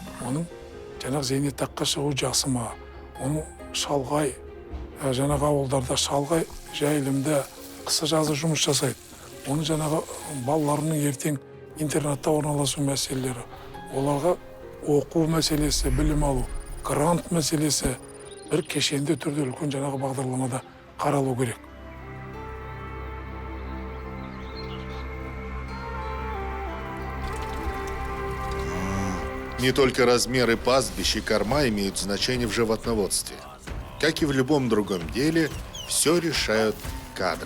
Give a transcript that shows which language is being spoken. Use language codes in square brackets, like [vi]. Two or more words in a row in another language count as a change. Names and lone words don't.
[kk] Оның жаңағы зейнетаққа шығу жақсы ма? Оның шалғай, жаңағы ауылдарда шалғай жайылымда қысы-жазы жұмыс жасайды. Оның жаңағы балаларының ертең интернатта орналасу мәселелері, оларға оқу мәселесі, білім алу, грант мәселесі бір кешенді түрде үлкен жаңағы бағдарламада қаралу керек. [ru] Не только размеры пастбищ и корма имеют значение в животноводстве. Как и в любом другом деле, все решают кадры.